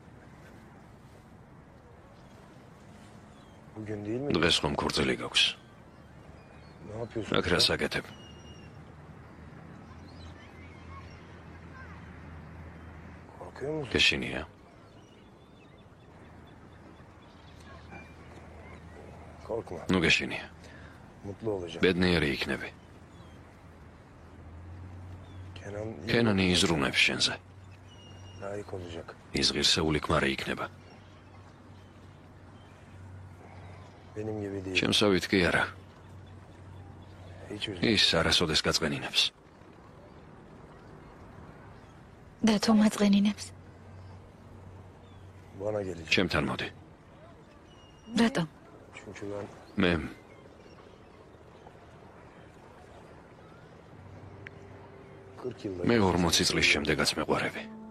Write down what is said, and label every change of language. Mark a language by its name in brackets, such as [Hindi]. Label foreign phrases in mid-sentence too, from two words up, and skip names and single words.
[Turkish] Bugün değil mi? [Georgian] დღეს ხომ ქორწილი გაქვს? [Turkish] Ne yapıyorsun? [Georgian] აქ რას აკეთებ? [Turkish] Korkuyor musun? [Georgian] გეშინია. [Turkish] Korkma. [Georgian] ნუ გეშინია. [Turkish] Mutlu olacağım. [Georgian] ბედნიერი იქნები. კენანი იზრუნებს შენზე. [Turkish] Layık olacak. [Georgian] ის ღირსეული ქმარი იქნება. [Turkish] Benim gibi değil. [Georgian] შემსავით კი არა. [Turkish] Hiç üzülme. [Georgian] ის არასოდეს გაწყენინებს. და თუ მაწყენინებს? [Turkish] Bana gelecek. [Georgian] ჩემთან მოდი. რატომ? [Turkish] Çünkü ben [Georgian] მე მე 40 წლის შემდეგაც მეყვარები.